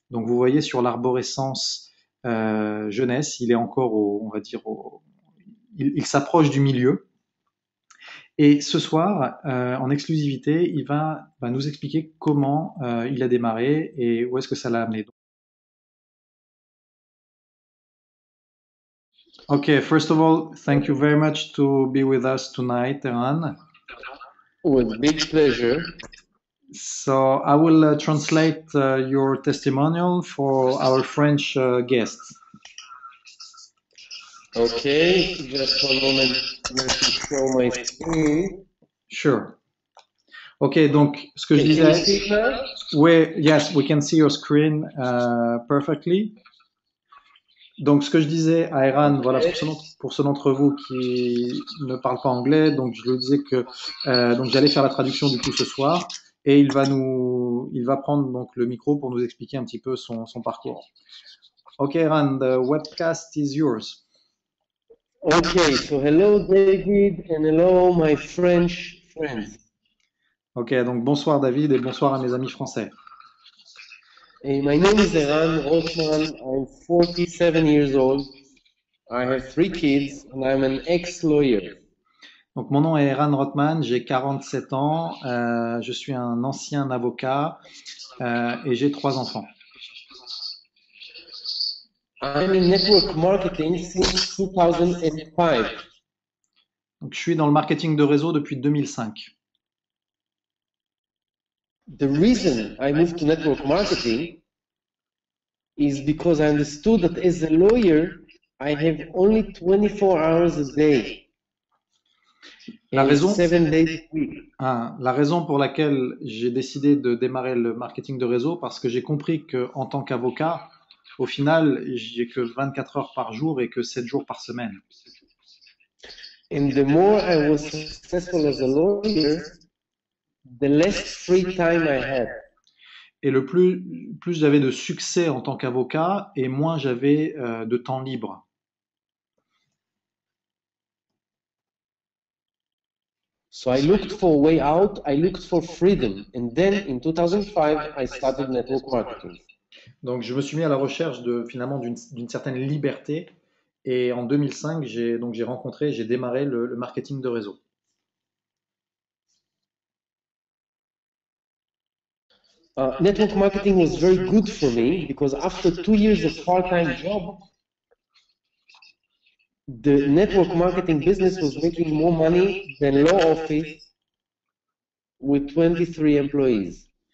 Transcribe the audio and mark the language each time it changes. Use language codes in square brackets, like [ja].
[fr] Donc vous voyez sur l'arborescence Jeunesse, il est encore on va dire, il s'approche du milieu. Et ce soir, en exclusivité, il va nous expliquer comment il a démarré et où est-ce que ça l'a amené. [en] Okay, first of all, thank you very much to be with us tonight, Eran. With big pleasure. So I will translate your testimonial for our French guests. Okay, just one moment. Let me show my screen. [fr] Sure. Ok, donc ce que je [en] Can you [fr] disais, [en] see now? yes, we can see your screen perfectly. [fr] Donc ce que je disais à Eran, voilà, pour ceux d'entre vous qui ne parlent pas anglais, donc je lui disais que donc j'allais faire la traduction du coup ce soir et il va prendre donc le micro pour nous expliquer un petit peu son parcours. [en] Ok, Eran, the webcast is yours. Okay, so hello David and hello my French friends. [fr] Ok, donc bonsoir David et bonsoir à mes amis français. [en] My name is Eran Rothman. I'm 47 years old. I have three kids, and I'm an ex-lawyer. [fr] Donc mon nom est Eran Rothman, j'ai 47 ans, je suis un ancien avocat et j'ai trois enfants. [en] I'm in network marketing since 2005. [fr] Donc je suis dans le marketing de réseau depuis 2005. [en] The reason I moved to network marketing is because I understood that as a lawyer, I have only 24 hours a day [fr] La [en] and [fr] raison, [en] 7 days a week. [fr] la raison pour laquelle j'ai décidé de démarrer le marketing de réseau, parce que j'ai compris que en tant qu'avocat, au final, j'ai que 24 heures par jour et que 7 jours par semaine. [en] And the more I was successful as a lawyer, the less free time I had. [fr] Et plus j'avais de succès en tant qu'avocat, et moins j'avais de temps libre. [en] So I looked for a way out, I looked for freedom. And then in 2005, I started network marketing. [fr] Donc je me suis mis à la recherche de finalement d'une certaine liberté. Et en 2005, j'ai démarré le marketing de réseau. [en] Network marketing was very good for me because after 2 years of part-time job, the network marketing business was making more money than law office with 23 employees.